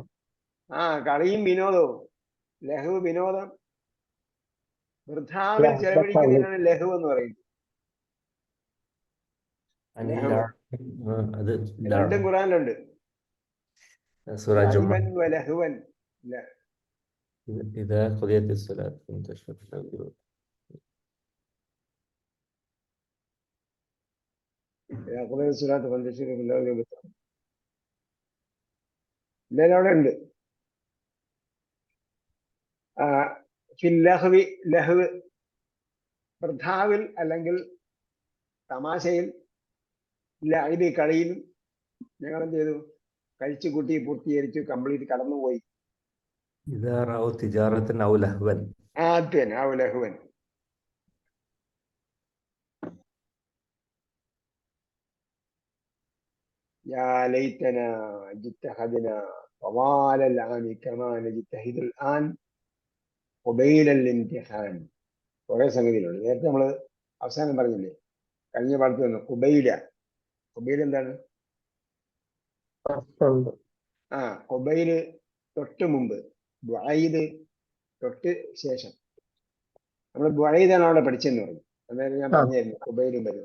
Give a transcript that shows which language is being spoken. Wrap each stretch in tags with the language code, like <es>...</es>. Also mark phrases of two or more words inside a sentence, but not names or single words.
<ml>കളിയും വിനോദവും. ലഹ്വ് വിനോദം, വൃഥാവിൽ ചെലവഴിക്കുന്നതിനാണ് ലഹ്വ് എന്ന് പറയുന്നത്. രണ്ടും ഖുർആനിലുണ്ട്. ലഹ്വൻ.</ml> <ar>إذا قضيت الصلاة فانتشروا في الأرض.</ar> <ml>അവിടെ ഉണ്ട്. ലഹ്വ് വൃഥാവിൽ അല്ലെങ്കിൽ തമാശയിൽ, ലഅബി കളിയിലും ഞങ്ങൾ എന്ത് ചെയ്തു, കഴിച്ചു കൂട്ടി, പൂർത്തീകരിച്ചു, കംപ്ലീറ്റ് കടന്നുപോയി.</ml> <ar>إذا رأوا تجارة أو لهوا. أو لهوا. يا ليتنا اجتهدنا طوال العام كما نجتهد الآن قبيل الامتحان.</ar> <ml>കുറെ സംഗതികളുണ്ട്. നേരത്തെ നമ്മൾ അവസാനം പറഞ്ഞില്ലേ, കഴിഞ്ഞ പാഠത്തിൽ വന്നു കുബൈല. കുബൈൽ എന്താണ്? കുബൈല് തൊട്ട് മുമ്പ്, ബുഐദ് തൊട്ട് ശേഷം. നമ്മൾ ബുഐദാണ് അവിടെ പഠിച്ചെന്ന് പറഞ്ഞു. അന്നേരം ഞാൻ പറഞ്ഞായിരുന്നു കുബൈലും വരുന്നു.</ml>